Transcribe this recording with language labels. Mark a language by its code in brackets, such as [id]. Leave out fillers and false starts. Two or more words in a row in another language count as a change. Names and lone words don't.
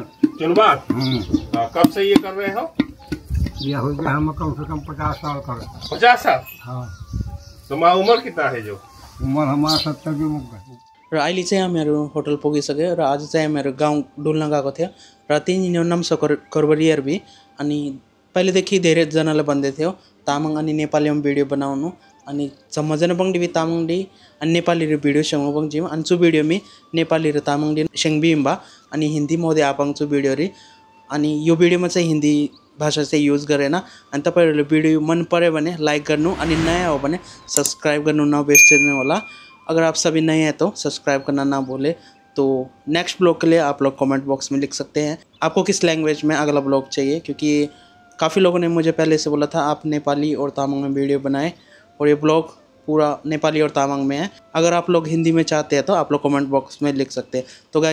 [hi] चुनवार। कब से ये कर रहे हो? ये हो गया हम कम से कम 50 साल कर। 50 साल? हाँ। तुम्हारा उम्र कितना है? जो उम्र हमारा 70 की उम्र। [ne] र अहिले चाहिँ हामीहरू होटल पुगिसक्यो। र आज चाहिँ हामीहरू गाउँ डुल्न गएको थियो। र त्यहीँ नाम छ करबरियारबी। अनि पहिलेदेखि धेरैजनाले भन्दै थियो तामाङ अनि नेपालीमा भिडियो बनाउनु। [taj] अनि सम्मजना बङ्डी तामाङडी अनि नेपाली र भिडियो सँग बङ्जिम अनि छु भिडियो मी नेपाली र तामाङडी सेङबिम्बा अनि हिन्दी मोदे आपाङ छु भिडियो री। [ne] अनि यो भिडियोमा चाहिँ हिन्दी भाषा चाहिँ युज गरेन। अनि तपाईँहरूले भिडियो मन पर्यो भने लाइक गर्नु अनि नयाँ हो भने सब्सक्राइब गर्नु नबिर्सिनु होला। [hi] अगर आप सभी नए हैं तो सब्सक्राइब करना ना भूले। तो [en] next blog [hi] के लिए आप लोग [en] comment box [hi] में लिख सकते हैं आपको किस लैंग्वेज में अगला ब्लॉग चाहिए, क्योंकि काफ़ी लोगों ने मुझे पहले से बोला था आप नेपाली और तामाङ में वीडियो बनाएं। और ये ब्लॉग पूरा नेपाली और तामाङ में है। अगर आप लोग हिंदी में चाहते हैं तो आप लोग [en] comment box [hi] में लिख सकते हैं।